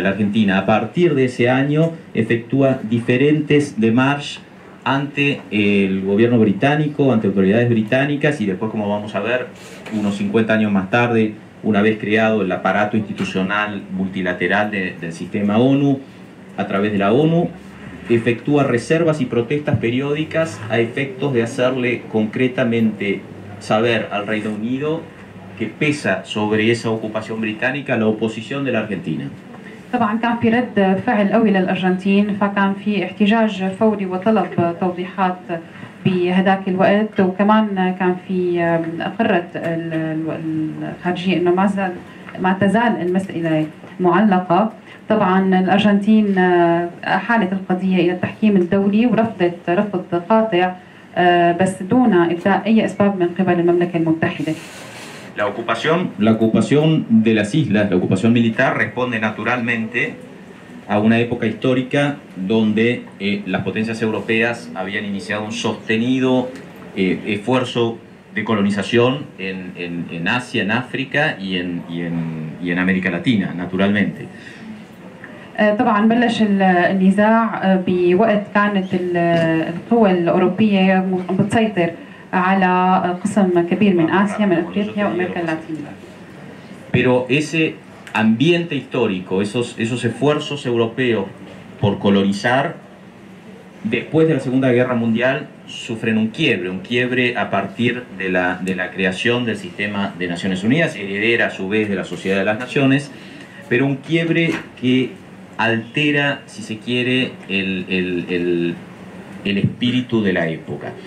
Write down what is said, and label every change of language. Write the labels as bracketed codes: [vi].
[es] La Argentina, a partir de ese año, efectúa diferentes démarches ante el gobierno británico, ante autoridades británicas, y después, como vamos a ver, unos 50 años más tarde, una vez creado el aparato institucional multilateral del sistema ONU, a través de la ONU, efectúa reservas y protestas periódicas a efectos de hacerle concretamente saber al Reino Unido que pesa sobre esa ocupación británica la oposición de la Argentina. [ar] طبعا كان في رد فعل قوي للأرجنتين، فكان في احتجاج فوري وطلب توضيحات بهذاك الوقت. وكمان كان في أقرت الخارجية أنه ما تزال المسألة معلقة. طبعا الأرجنتين حالت القضية إلى التحكيم الدولي ورفضت رفض قاطع بس دون إبداء أي أسباب من قبل المملكة المتحدة. [es] La ocupación de las islas, la ocupación militar, responde naturalmente a una época histórica donde las potencias europeas habían iniciado un sostenido esfuerzo de colonización en Asia, en África y en América Latina, naturalmente. [ar] طبعا بلش النزاع بوقت كانت القوى الأوروبية بتسيطر على قسم كبير من آسيا، من أفريقيا وأمريكا اللاتينية. [es] Pero ese ambiente histórico, esos esfuerzos europeos por colonizar, después de la Segunda Guerra Mundial, sufren un quiebre a partir de la creación del sistema de Naciones Unidas, heredera a su vez de la Sociedad de las Naciones, pero un quiebre que altera, si se quiere, el espíritu de la época.